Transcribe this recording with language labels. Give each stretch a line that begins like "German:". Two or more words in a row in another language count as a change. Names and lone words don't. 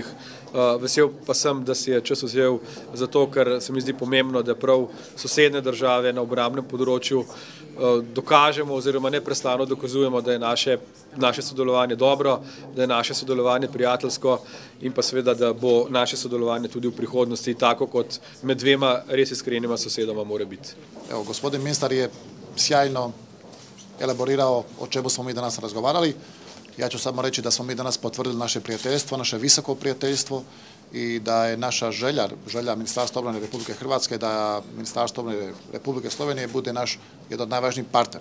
Slovenian: Vesel pa sem, da si je čas vzel zato, ker se mi zdi pomembno, da prav sosednje države na obrambnem področju dokažemo oziroma neprestano dokazujemo, da je naše sodelovanje dobro, da je naše sodelovanje prijateljsko in pa seveda, da bo naše sodelovanje tudi v prihodnosti tako, kot med dvema res iskrenima sosedoma mora biti.
Croatian: Evo, gospodin ministar je sjajno elaborirao o čemu smo mi danas razgovarali. Ja ću samo reći da smo mi danas potvrdili naše prijateljstvo, naše visoko prijateljstvo i da je naša želja Ministarstva obrane Republike Hrvatske da Ministarstvo obrane Republike Slovenije bude naš jedan od najvažnijih partner.